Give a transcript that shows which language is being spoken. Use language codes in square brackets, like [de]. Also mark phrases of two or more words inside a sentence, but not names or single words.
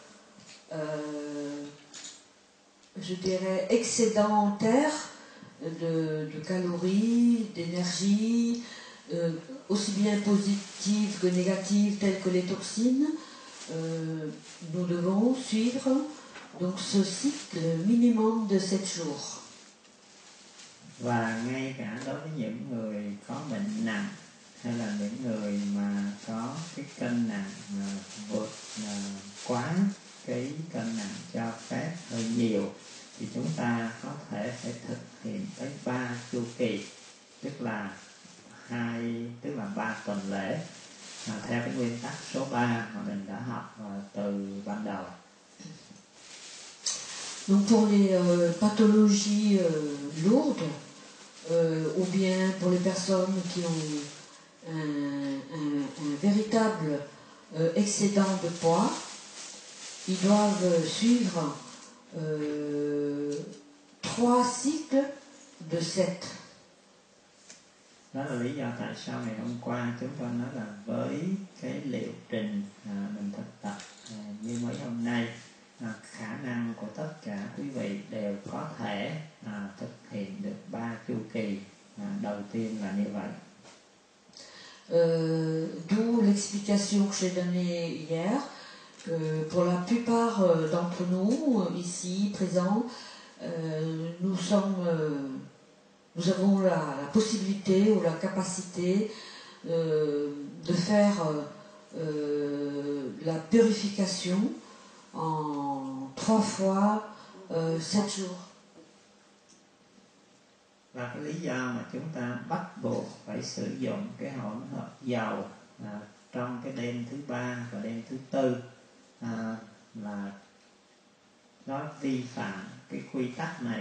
[fr] je dirais, excédentaire de calories, d'énergie, aussi bien positives que négatives, telles que les toxines, nous devons suivre donc ce cycle minimum de 7 jours. [vi] Và ngay cả đối với những người có bệnh nặng hay là những người mà có cái cân nặng vượt quá cái cân nặng cho phép hơi nhiều, thì chúng ta có thể phải thực hiện tới 3 chu kỳ, tức là 3 tuần lễ, theo cái nguyên tắc số 3 mà mình đã học từ ban đầu. [fr] Donc pour les pathologies lourdes, ou bien pour les personnes qui ont un véritable excédent de poids, ils doivent suivre 3 cycles de 7. [vi] Đó là lý do tại sao ngày hôm qua chúng tôi nói là với cái liệu trình mình thực tập như mấy hôm nay, khả năng của tất cả quý vị đều có thể thực hiện được 3 chu kỳ. Đầu tiên là như vậy. [fr] D'où l'explication que j'ai donnée hier, que pour la plupart d'entre nous ici présents, nous avons la possibilité ou la capacité de faire la purification en 3 fois 7 jours. [vi] Và cái lý do mà chúng ta bắt buộc phải sử dụng cái hỗn hợp dầu trong cái đêm thứ 3 và đêm thứ 4 là nó vi phạm cái quy tắc này.